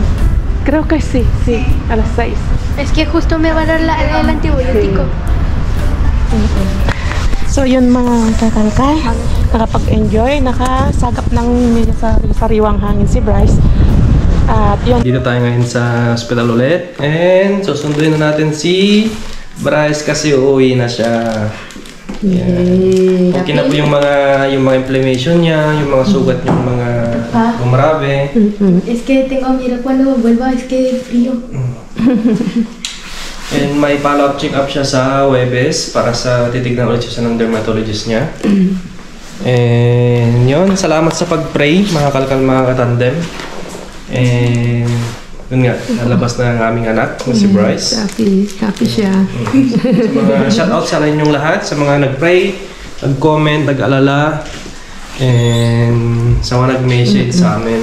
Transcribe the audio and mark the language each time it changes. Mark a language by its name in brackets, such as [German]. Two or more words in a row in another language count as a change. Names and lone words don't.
[Spanish] Creo que sí, sí, a las 6. Es que justo me va a dar el antibiótico. [Filipino] So yun mga kakalkal, nakapag-enjoy, nakasagap ng sariwang hangin si Bryce. At yun. Dito tayo ngayon sa hospital ulit. And susunduin na natin si Bryce kasi uuwi na siya. Yeah. Okay na po yung mga inflammation niya, yung mga sugat, yung mga gumarabe. [Spanish] Es que tengo miedo cuando vuelva, es que frío. [Filipino] And may [English] follow-up check-up [Filipino] siya sa Webes para sa titignan ulit siya ng dermatologist niya. And yun, salamat sa pag-pray, mga kalkal, mga katandem. And yun nga, nalabas na ang aming anak na si Bryce. Happy siya. Sa mga shoutout sa inyong lahat, sa mga nag-pray, nag-comment, nag-alala, and sa mga nag-message sa amin.